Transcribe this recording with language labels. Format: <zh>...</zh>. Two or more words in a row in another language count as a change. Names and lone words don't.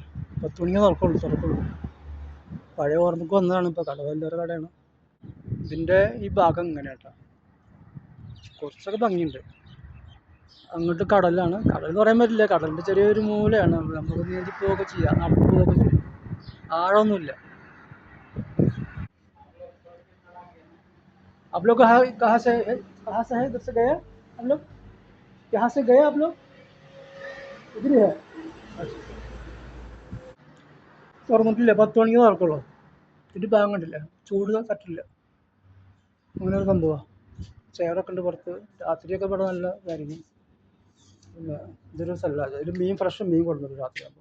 <ml>10 മണിക്ക് തുറക്കുള്ളൂ. പഴയ ഓർമ്മക്ക് വന്നതാണ്. ഇപ്പോൾ കട വലിയൊരു കടയാണ്. ഇതിൻ്റെ ഈ ഭാഗം ഇങ്ങനെ കേട്ടോ, കുറച്ചൊക്കെ ഭംഗിയുണ്ട്. അങ്ങോട്ട് കടലാണ്. കടൽ എന്ന് പറയാൻ പറ്റില്ല, കടലിൻ്റെ ചെറിയൊരു മൂലയാണ്. നമുക്ക് നീന്തി പോവുകയൊക്കെ ചെയ്യാം, നടന്നു പോവുകയൊക്കെ ചെയ്യാം. ആഴമൊന്നുമില്ല.</ml> <hi>आप लोग कहाँ से है? इधर से गए हम लोग? यहाँ से गए आप लोग? इधर ही है.</hi> <ml>തുറന്നിട്ടില്ല, 10 മണിക്ക് തുറക്കുള്ളൂ. ഇതിൻ്റെ ഭാഗം കണ്ടില്ല, ചൂട് തട്ടില്ല. അങ്ങനെ ഒരു സംഭവമാണ്. ചെയറൊക്കെ ഉണ്ട് പുറത്ത്. രാത്രിയൊക്കെ ഇവിടെ നല്ല ഇതായിരിക്കും. പിന്നെ ഇതൊരു സ്ഥലമാണ്. ഇതിൽ ഫ്രഷ് മീൻ കൊടുക്കുന്നുണ്ട് രാത്രിയാകുമ്പോൾ.</ml>